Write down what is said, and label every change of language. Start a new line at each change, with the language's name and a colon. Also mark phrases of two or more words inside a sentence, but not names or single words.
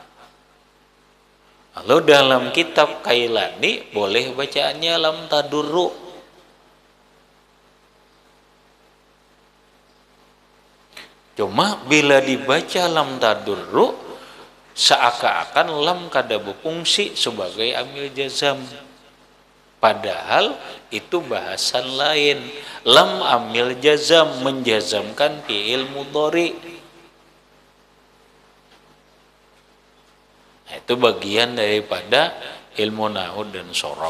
Indonesian: Lalu dalam kitab Kailani boleh bacaannya
Arabic: lam tadurru.
Indonesian: Cuma bila dibaca
Arabic: lam tadurru
Indonesian: seakan-akan lam kada berfungsi sebagai
Arabic: amil jazam.
Indonesian: Padahal itu bahasan lain.
Arabic: Lam amil jazam
Indonesian: menjazamkan
Arabic: fi'il mudhari.
Indonesian: Itu bagian daripada ilmu nahwu dan shorab.